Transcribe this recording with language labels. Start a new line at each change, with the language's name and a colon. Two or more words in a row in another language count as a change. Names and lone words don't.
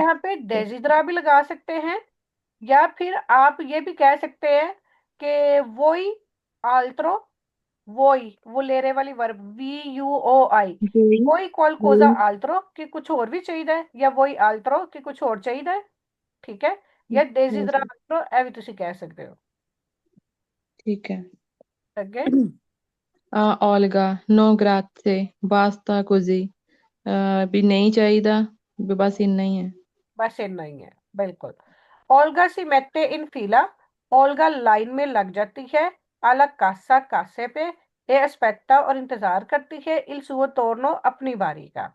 Hindi: यहाँ पे डेजिद्रा भी लगा सकते हैं, या फिर आप ये भी कह सकते हैं कि
Italian: vuoi altro, vuoi volere
Hindi: वाली वर्ब VUOI, वही
Italian: vuoi qualcosa
Hindi: वही। आल्त्रो कि कुछ और भी चाहिए, या
Italian: vuoi altro
Hindi: कि कुछ और चाहिए। ठीक है। या
Italian: desidera altro
Hindi: ए भी तुसी कह सकते हो। ठीक है। अगे।
Italian: Olga no grazie basta così।
Hindi: भी नहीं चाहिए, भी बस इतना ही है। बस इतना ही है, बिल्कुल।
Italian: Olga si mette in fila,
Hindi: ओल्गा लाइन में लग जाती है,
Italian: alla cassa
Hindi: कासे पे,
Italian: e aspetta
Hindi: और इंतजार करती है,
Italian: il suo turno
Hindi: अपनी बारी का।